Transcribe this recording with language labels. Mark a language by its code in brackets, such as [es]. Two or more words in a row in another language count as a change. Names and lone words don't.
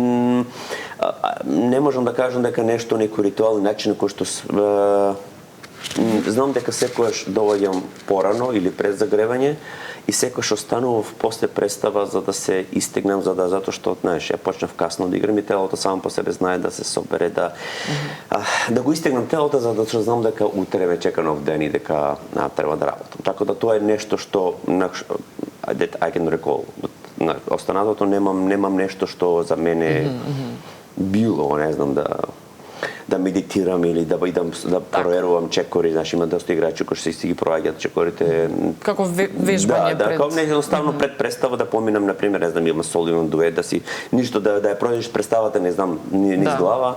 [mk] Не можам да кажам дека нешто, некој ритуал, начин кој што знам дека секогаш доаѓам порано или пред загревање и секогаш останував после представа за да се истегнам, затоа што, знаеш, ја почнав касно да играм и телото само по себе знае да се собере, да го истегнам телото, за да знам дека утре ме чека нов ден и дека треба да работам. Така да тоа е нешто што [en] I can recall. [mk] Останатото немам нешто што за мене било, не знам, да медитирам или да проверувам чекори, знаеш, има доста играчи кои си ги проаѓаат чекорите. Како вежбање пред... Да, не едноставно пред представа да поминам, например, не знам, имам сол, имам дует, да си ништо да ја пројдеш представата, не знам, низ глава.